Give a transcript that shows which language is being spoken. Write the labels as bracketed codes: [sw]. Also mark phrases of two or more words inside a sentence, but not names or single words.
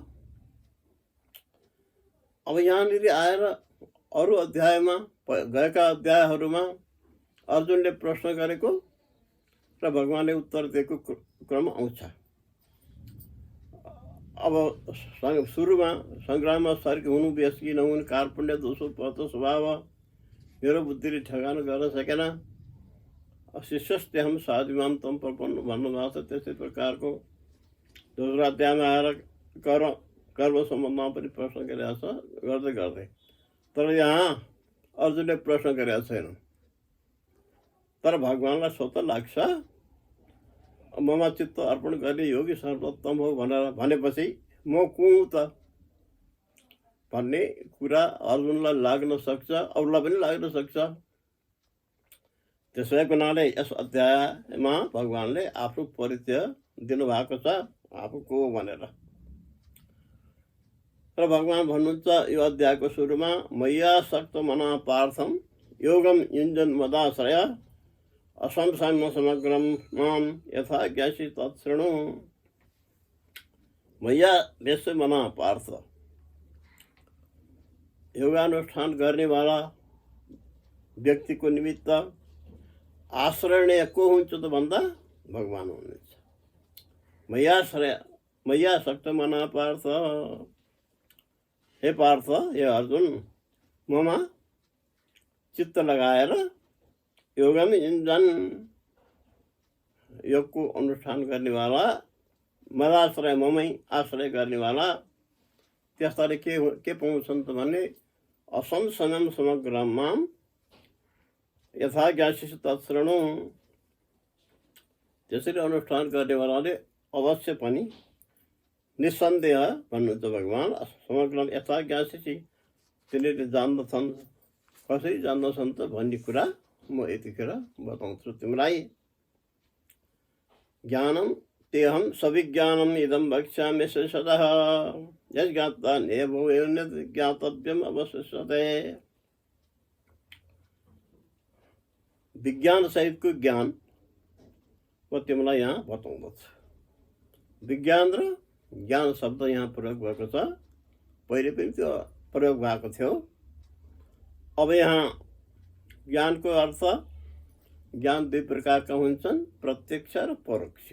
[ne] अब यहाँनिर आएर अरू अध्यायमा गएका अध्यायहरूमा अर्जुनले प्रश्न गरेको र भगवानले उत्तर दिएको क्रम आउँछ। अब सुरुमा सङ्ग्राममा सर्क हुनु बेस कि नहुनु, [sa] कार्पण्य दोषो पत स्वभाव, [ne] मेरो बुद्धिले ठेगान गर्न सकेन, [sa] शिष्यस्ते हम साधुमाम तम प्रपन्न [ne] भन्नुभएको छ। त्यस्तै प्रकारको दोस्रो अध्यायमा आएर कर्म सम्बन्धमा पनि प्रश्न गरेका छ गर्दै गर्दै। तर यहाँ अर्जुनले प्रश्न गरेका छैन। तर भगवानलाई स्वतः लाग्छ ममा चित्त अर्पण गर्ने योगी सर्वोत्तम हो भनेपछि म को हुँ त भन्ने कुरा अर्जुनलाई लाग्न सक्छ, अरूलाई पनि लाग्न सक्छ। त्यसै हुनाले यस अध्यायमा भगवानले आफ्नो परिचय दिनुभएको छ, आफू को भनेर। र भगवान भन्नुहुन्छ यो अध्यायको सुरुमा, [sa] मैया सक्त मना पार्थम योगम युञ्जन मदाश्रय असंशयम समग्रम माम यथा ज्ञासी तत्शृणु। मैया व्यस्त मना पार्थ, [ne] योगानुष्ठान गर्ने वाला व्यक्तिको निमित्त आश्रय को हुन्छ त भन्दा भगवान हुनुहुन्छ। [sa] मैया सक्त मना पार्थ, हे पार्थ, हे अर्जुन, [ne] ममा चित्त लगाएर [sa] योगम युञ्जन, [ne] योगको अनुष्ठान गर्नेवाला, मदाश्रय, ममै आश्रय गर्नेवाला, त्यस्ताले के पाउँछन् त भने [sa] असंशयम समग्रमा यथा ज्ञासी तत्शृणु। [ne] त्यसरी अनुष्ठान गर्नेवालाले अवश्य पनि निस्सन्देह भन्नुहुन्छ भगवान, [sa] समग्र यथा ज्ञासी, [ne] तिनीहरूले जान्दछन्। कसरी जान्दछन् त भन्ने कुरा म यतिखेर बताउँछु तिमीलाई। [sa] ज्ञानम तेहम सविज्ञानम इदम वक्ष्यामि सदः यज्ञात्वा नेभूयन्यत् ज्ञातव्यम अवशिष्यते। [ne] विज्ञान सहितको ज्ञान म तिमीलाई यहाँ बताउँदछु। विज्ञान र ज्ञान शब्द यहाँ प्रयोग भएको छ, पहिले पनि त्यो प्रयोग भएको थियो। अब यहाँ ज्ञानको अर्थ, ज्ञान दुई प्रकारका हुन्छन्, प्रत्यक्ष र परोक्ष।